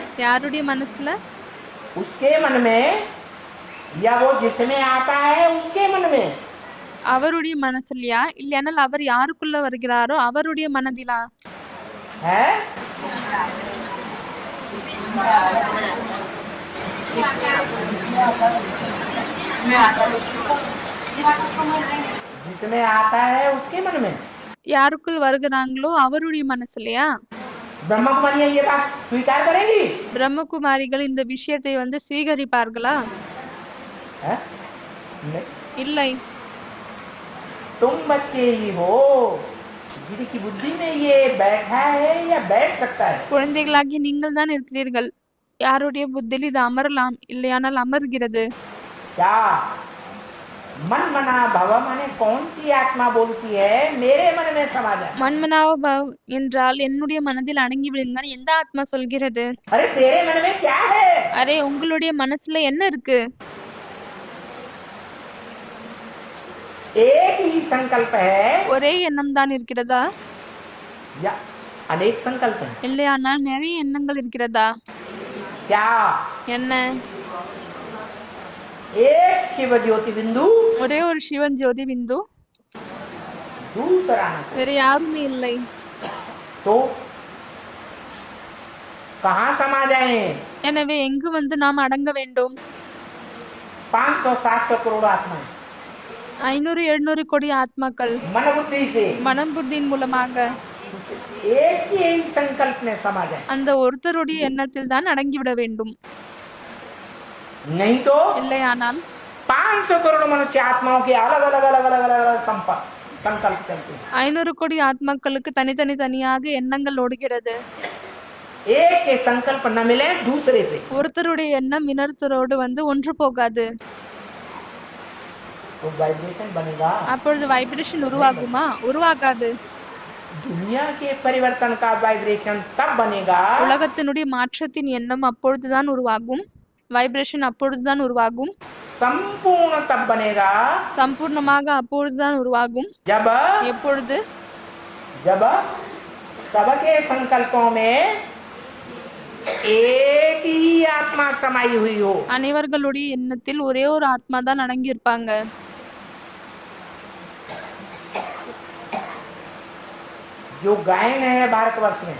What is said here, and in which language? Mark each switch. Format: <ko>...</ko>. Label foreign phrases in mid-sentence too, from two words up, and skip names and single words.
<ta>யாருடைய மனசுல?</ta> <hi>उसके मन में, या वो जिसमें आता है उसके मन में।</hi> <ta>அவருடைய மனசுலயா, இல்லையானால் அவர் யாருக்குள்ள வருகிறாரோ அவருடைய மனதிலா?</ta> <hi>है जिसमें आता है उसके मन में।</hi> <ta>யாருக்குள் வருகிறாங்களோ அவருடைய மனசுலயா?</ta> <hi>ब्रह्म कुमारियां ये बात स्वीकार करेंगी?</hi> <ta>பிரம்மகுமாரிகள் இந்த விஷயத்தை ஸ்வீகரிப்பார்களா?</ta> <hi>है? नहीं।</hi> <ta>இல்லை.</ta> <hi>तुम बच्चे ही हो जिनकी बुद्धि में ये बैठा है या बैठ सकता है।</hi> <ta>குழந்தைகளாகி நீங்கள் தான் இருக்கிறீர்கள். யாருடைய புத்தியில் இது அமரலாம், இல்லையானால் அமர்கிறது.</ta> <hi>क्या मन मना भव माने कौन सी आत्मा बोलती है मेरे मन में समा जा?</hi> <ta>மன்மனாபவ் என்றால் என்னுடைய மனதில் அடங்கி விடுங்கள் எந்த ஆத்மா சொல்கிறது?</ta> <hi>अरे तेरे मन में क्या है?</hi> <ta>அரே உங்களுடைய மனசுல என்ன இருக்கு?</ta> <hi>एक ही संकल्प है</hi> <ta>ஒரே எண்ணம் தான் இருக்கிறதா,</ta> <hi>या अनेक संकल्प है?</hi> <ta>இல்லையானால் நிறைய எண்ணங்கள் இருக்கிறதா?</ta> <hi>क्या</hi> <ta>என்ன?</ta> <hi>एक शिव ज्योति बिंदु,</hi> <ta>ஒரே ஒரு சிவன் ஜோதி பிந்து,</ta> <hi>दूसरा नहीं।</hi> <ta>வேற யாருமே இல்லை.</ta> <hi>तो कहाँ समा जाए?</hi> <ta>எனவே எங்கு நாம் அடங்க வேண்டும்?</ta> <hi>500-700 करोड़ आत्मा</hi> <ta>500-700 கோடி ஆத்மாக்கள்</ta> <hi>मन बुद्धि से</hi> <ta>மனம் புத்தியின் மூலமாக</ta> <hi>एक ही संकल्प में समा जाए,</hi> <ta>அந்த ஒருத்தருடைய எண்ணத்தில் தான் அடங்கிவிட வேண்டும்.</ta> <hi>नहीं तो</hi> <ta>இல்லையானால்</ta> <hi>500 करोड़ मनुष्य आत्माओं के अलग अलग अलग अलग अलग अलग संकल्प चलते हैं।</hi> <ta>500 கோடி ஆத்மாக்களுக்கு தனித்தனியாக எண்ணங்கள் ஓடுகிறது.</ta> <hi>एक के संकल्प न मिले दूसरे से,</hi> <ta>ஒருத்தருடைய எண்ணம் இன்னொருத்தரோடு ஒன்று போகாது.</ta> <hi>तो वाइब्रेशन बनेगा।</hi> <ta>அப்பொழுது வைப்ரேஷன் உருவாகுமா? உருவாகாது.</ta> <hi>दुनिया के परिवर्तन का वाइब्रेशन तब बनेगा</hi> <ta>உலகத்தினுடைய மாற்றத்தின் எண்ணம் அப்பொழுதுதான் உருவாகும். வைப்ரேஷன் அப்பொழுதுதான் உருவாகும்.</ta> <hi>संपूर्ण तब बनेगा</hi> <ta>சம்பூர்ணமாக அப்பொழுதுதான் உருவாகும்.</ta> <hi>जब</hi> <ta>எப்பொழுது?</ta> <hi>जब सबके संकल्पों में एक ही आत्मा समाई हुई हो।</hi> <ta>அனைவர்களுடைய எண்ணத்தில் ஒரே ஒரு ஆத்மா தான் அடங்கி இருப்பாங்க.</ta> <hi>जो गायन है भारतवर्ष में,</hi>